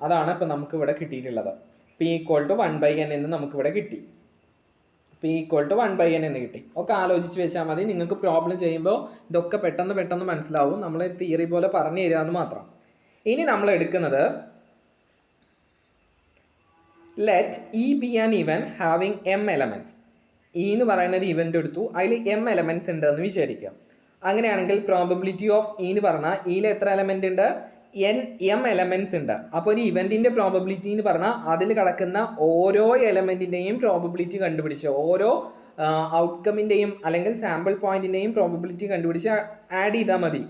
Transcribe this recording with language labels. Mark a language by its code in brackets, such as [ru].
[ml] അതാണ് ഇപ്പോൾ നമുക്ക് ഇവിടെ കിട്ടിയിട്ടുള്ളത്. പി ഈക്വൽ ടു 1/n എന്ന് നമുക്കിവിടെ കിട്ടി. പി ഈക്വൽ ടു 1/n എന്ന് കിട്ടി. ഒക്കെ ആലോചിച്ച് വെച്ചാൽ മതി. നിങ്ങൾക്ക് പ്രോബ്ലം ചെയ്യുമ്പോൾ ഇതൊക്കെ പെട്ടെന്ന് മനസ്സിലാവും. നമ്മൾ തിയറി പോലെ പറഞ്ഞു തരാമെന്ന് മാത്രം. ഇനി നമ്മൾ എടുക്കുന്നത് [en] let E be an event having m elements. [ml] E എന്ന് പറയുന്ന ഒരു ഇവൻ്റ് എടുത്തു, അതിൽ m എലമെൻറ്റ്സ് ഉണ്ടെന്ന് വിചാരിക്കാം. അങ്ങനെയാണെങ്കിൽ പ്രോബബിലിറ്റി ഓഫ് E എന്ന് പറഞ്ഞാൽ ഇതിൽ എത്ര എലമെൻ്റ് ഉണ്ട്? m എലമെൻറ്റ്സ് ഉണ്ട്. അപ്പോൾ ഒരു ഇവൻറ്റിൻ്റെ പ്രോബബിലിറ്റി എന്ന് പറഞ്ഞാൽ അതിൽ കിടക്കുന്ന ഓരോ എലമെൻറ്റിൻ്റെയും പ്രോബബിലിറ്റി കണ്ടുപിടിച്ച്, ഓരോ ഔട്ട്കമിൻ്റെയും അല്ലെങ്കിൽ സാമ്പിൾ പോയിൻറ്റിൻ്റെയും പ്രോബബിലിറ്റി കണ്ടുപിടിച്ച് ആഡ് ചെയ്താൽ മതി.